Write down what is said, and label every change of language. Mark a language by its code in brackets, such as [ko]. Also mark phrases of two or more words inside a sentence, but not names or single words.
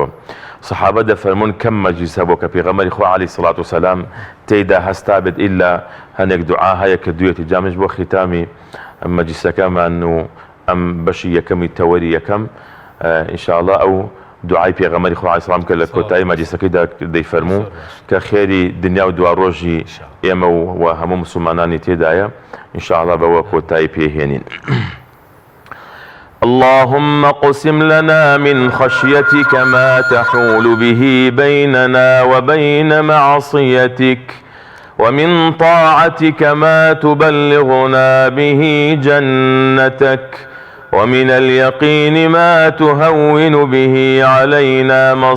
[ckb] سەحابە دەفەرمون کەم مەجلیسە بۆ کە پێغەمبەری خوا [ar] عەلەیهی سەڵات وسەلام [ckb] تێیدا هەستا بێت ئیلا هەنێک دوعا هەیە کە دوێتی جامش بۆ ختامی مەجلیسەکەمان و ئەم بەشی یەکەمی تەوەری یەکەم ئینشاءڵڵا ئەو دوعای پێغەمبەری خوا [ar] عەلەیهی سەڵام [ckb] کە لە کۆتایی مەجلیسەکەیدا دەیفەرموو کە خێری دنیا و دوا ڕۆژی ئێمە و هەموو مسلمانانی تێدایە ئینشاءڵڵا بەوە کۆتایی پێهێنین. [ar] اللهم اقسم لنا من خشيتك ما تحول به بيننا وبين معصيتك ومن طاعتك ما تبلغنا به جنتك ومن اليقين ما تهون به علينا